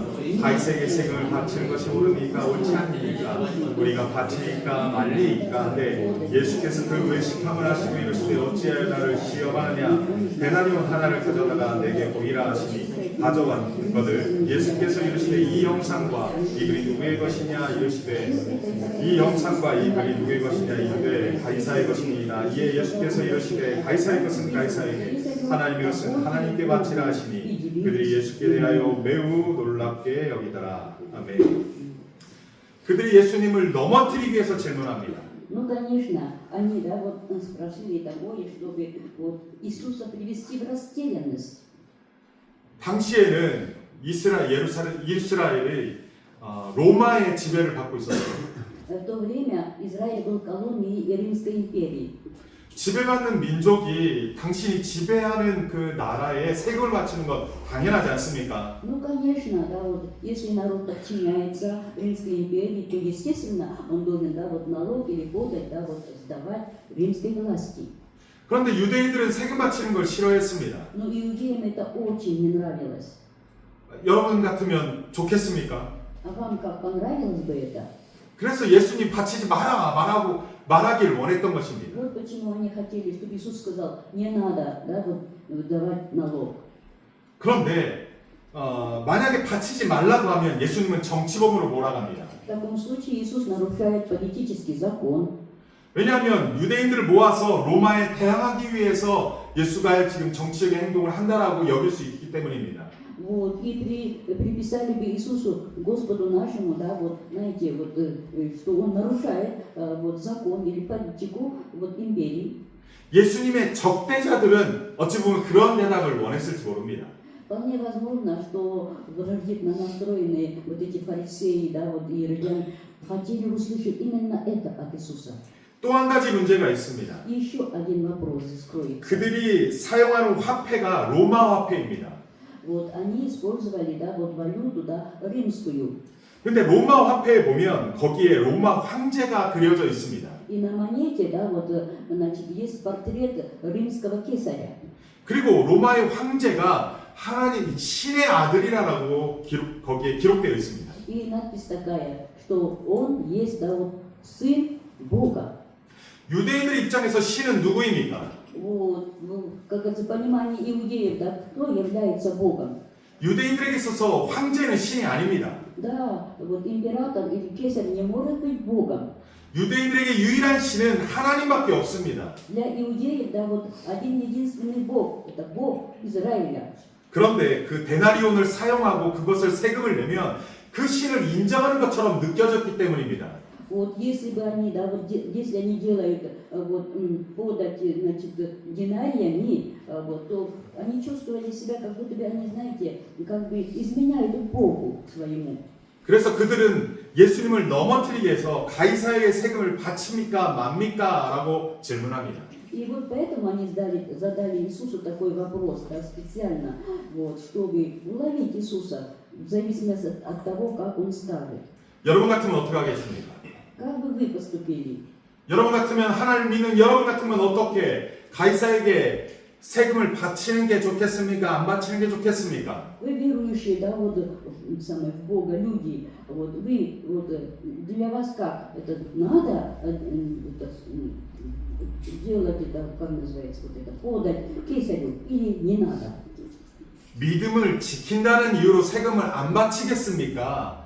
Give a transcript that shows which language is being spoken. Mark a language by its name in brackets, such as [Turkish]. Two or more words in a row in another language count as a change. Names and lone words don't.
[Korean] 바리새에게 세금을 바치는 것이 옳으니까 옳지 않으니까 우리가 바치니까 말리니까 하되 예수께서 그 외식함을 하시고 이르시되 어찌하여 나를 시험하느냐 데나리온 하나를 가져다가 내게 보이라 하시니 가져왔거늘 예수께서 이르시되 이 형상과 이 글이 누구의 것이냐 이르시되 이 형상과 이 글이 누구의 것이냐 이르되 가이사의 것이니이다. 이에 예수께서 이르시되 가이사의 것은 가이사에게 하나님의 것은 하나님께 바치라 하시니 그들이 예수께 대하여 매우 놀랍게 여기더라. 아멘. 그들이 예수님을 넘어뜨리기 위해서 질문합니다. [Russian] Ну, конечно, они, да, вот спрашивали такое, чтобы вот Иисуса привести в растерянность. [Korean] 당시에는 이스라엘이 로마의 지배를 받고 있었어요. [Russian] В то время Израиль был колонией Римской империи. [Korean] 지배받는 민족이 당신이 지배하는 그 나라에 세금을 바치는 건 당연하지 않습니까? [Russian] Ну, конечно, да, вот если народ подчиняется Римской империи, то, естественно, он должен, да, вот налог или подать, да, вот сдавать римской власти. [Korean] 그런데 유대인들은 세금 바치는 걸 싫어했습니다. [Russian] Но иудеям это очень не нравилось. [Korean] 여러분 같으면 좋겠습니까? [Russian] А вам как понравилось бы это? [Korean] 그래서 예수님 바치지 말하길 원했던 것입니다. [Russian] Вот почему они хотели, чтобы Иисус сказал, не надо, да, вот, давать налог. [Korean] 그런데 만약에 바치지 말라고 하면 예수님은 정치범으로 몰아갑니다. [Russian] В таком случае Иисус нарушает политический закон. [Korean] 왜냐하면 유대인들을 모아서 로마에 대항하기 위해서 예수가 지금 정치적인 행동을 한다라고 여길 수 있기 때문입니다. [Russian] Вот, и приписали бы Иисусу, Господу нашему, да, вот, знаете, вот, что он нарушает вот, закон или политику вот, империи. [Korean] 예수님의 적대자들은 어찌 보면 그런 대답을 원했을지 모릅니다. [Russian] Вполне возможно, что враждебно настроенные вот эти фарисеи, да, вот, и иродяне хотели услышать именно это от Иисуса. [Korean] 또 한 가지 문제가 있습니다. [Russian] И еще один вопрос здесь кроется. [Korean] 그들이 사용하는 화폐가 로마 화폐입니다. [Russian] Вот, они использовали, да, вот, валюту, да, римскую. [Korean] 근데 로마 화폐에 보면 거기에 로마 황제가 그려져 있습니다. [Russian] И на монете, да, вот, значит, есть портрет римского кесаря. [Korean] 그리고 로마의 황제가 하나님 신의 아들이라고 거기에 기록되어 있습니다. [Russian] И надпись такая, что он есть, да, вот, сын Бога. [Korean] 유대인들 입장에서 신은 누구입니까? [Russian] Вот, ну, как это понимание иудеев, да, кто является Богом? [Korean] 유대인들에게 있어서 황제는 신이 아닙니다. [Russian] Да, вот император или кесарь не может быть Богом. [Korean] 유대인들에게 유일한 신은 하나님밖에 없습니다. [Russian] Для иудеев, да, вот один единственный Бог, это Бог Израиля. [Korean] 그런데 그 데나리온을 사용하고 그것을 세금을 내면 그 신을 인정하는 것처럼 느껴졌기 때문입니다. [Russian] Вот если бы они, да, вот если они делают вот подать, значит, динариями, вот, то они чувствовали себя, как будто бы они, знаете, как бы изменяют Богу своему. [Korean] 그래서 그들은 예수님을 넘어뜨리기 위해서 가이사에게 세금을 바칩니까 맙니까? 라고 질문합니다. [Russian] И вот поэтому они задали Иисусу такой вопрос, да, специально, вот, чтобы уловить Иисуса в зависимости от того, как он скажет. [Korean] 여러분 같으면 어떻게 하겠습니까? [Russian] Как бы вы поступили? [Korean] 여러분 같으면 하나님을 믿는 여러분 같으면 어떻게 가이사에게 세금을 바치는 게 좋겠습니까? 안 바치는 게 좋겠습니까? [Russian] Вы верующие, да, вот самое, в Бога люди, вот вы, вот для вас как? Это надо делать это, как называется, вот это, подать кесарю или не надо? [Korean] 믿음을 지킨다는 이유로 세금을 안 바치겠습니까?